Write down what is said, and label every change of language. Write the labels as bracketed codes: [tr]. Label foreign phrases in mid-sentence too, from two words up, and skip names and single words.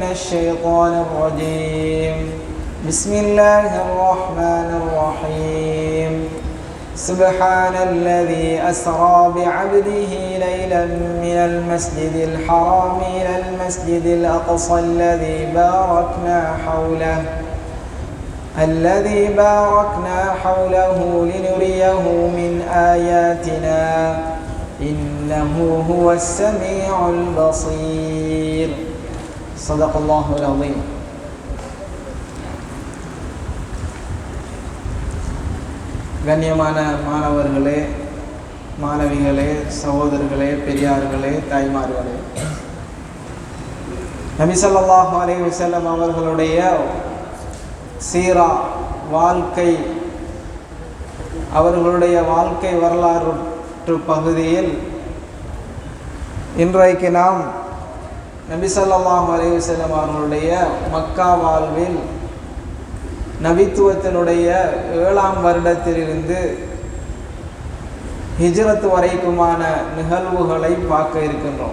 [ar] الشيطان الرجيم بسم الله الرحمن الرحيم سبحان الذي أسرى بعبده ليلا من المسجد الحرام إلى المسجد الأقصى الذي باركنا حوله لنريه من آياتنا إنه هو السميع البصير. صدق الله العظيم. [ta] கண்ணியமான மாணவர்களே, மாணவிகளே, சகோதரர்களே, பெரியார்களே, தாய்மார்களே, நபி ஸல்லல்லாஹு [ar] عليه وسلم [ta] அவர்களுடைய சீரா வாழ்க்கை, அவர்களுடைய வாழ்க்கை வரலாற்று பகுதியில் இன்றைக்கு நாம் நபி [ar] صلى الله عليه وسلم [ta] அவர்களுடைய மக்கா வாழ்வில் நபித்துவத்தினுடைய 7ஆம் வருடத்திலிருந்து ஹிஜ்ரத் வரைக்குமான நிகழ்வுகளை பார்க்க இருக்கின்றோம்.